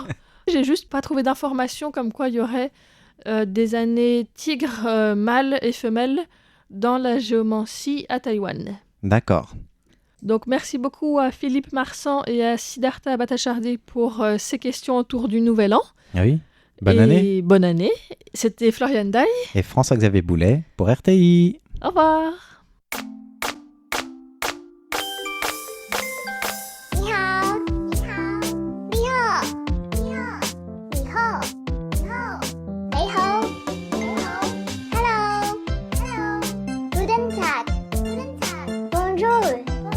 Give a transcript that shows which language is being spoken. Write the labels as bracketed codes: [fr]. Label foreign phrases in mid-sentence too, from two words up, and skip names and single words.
[fr] J'ai juste pas trouvé d'informations comme quoi il y aurait des années tigres mâles et femelles dans la géomancie à Taïwan. D'accord. Donc merci beaucoup à Philippe Marsan et à Siddhartha Bhattacharjee pour ces questions autour du Nouvel An. Oui, bonne année. Bonne année. C'était Floriane Day. Et François-Xavier Boulet pour RTI. Au revoir. [zh] 你好，你好，你好，你好，你好，你好 ， [en] Hello，Hello， [de] Guten Tag， [zh] Bonjour。